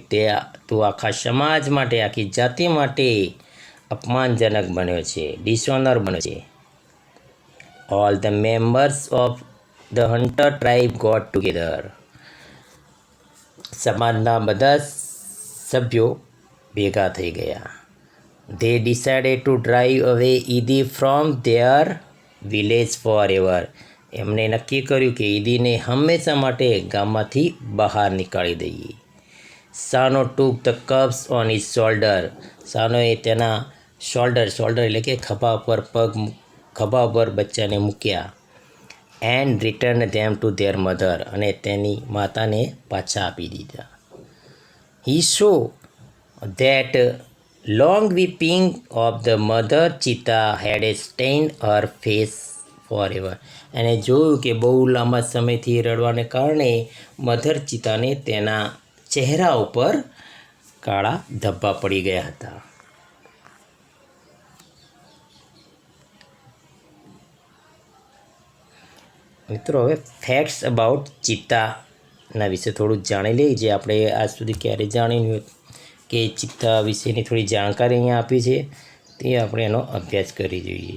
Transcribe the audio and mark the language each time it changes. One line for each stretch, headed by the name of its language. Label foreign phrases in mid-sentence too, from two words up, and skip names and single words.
Gujarati: તું આખા સમાજ માટે, આખી જાતિ માટે અપમાનજનક બન્યો છે, ડિસઓનર બન્યો છે.
English: All the members of the hunter tribe got together.
Gujarati: સમાજના બધા સભ્યો ભેગા થઈ ગયા.
English: They decided to drive away ઈદી from their village forever.
Gujarati: એમણે નક્કી કર્યું કે ઈદીને હંમેશા માટે ગામમાંથી બહાર નીકાળી દઈએ.
English: સાનો took the cubs on his shoulder.
Gujarati: સાનોએ તેના શોલ્ડર એટલે કે ખભા પર બચ્ચાને મૂક્યા.
English: And return them to their mother.
Gujarati: અને તેની માતાને પાછા આપી દીધા.
English: He saw that long weeping of the mother cheetah had stained her face forever.
Gujarati: અને જોયું કે બહુ લાંબા સમયથી રડવાને કારણે મધર ચિતાને તેના ચહેરા ઉપર કાળા ધબ્બા પડી ગયા હતા. મિત્રો, હવે
English: facts about
Gujarati: ચિત્તાના વિશે થોડું જાણી લઈએ, જે આપણે આજ સુધી ક્યારેય જાણ્યું હોય કે ચિત્તા વિશેની થોડી જાણકારી અહીંયા આપી છે, તે આપણે એનો અભ્યાસ કરી જોઈએ.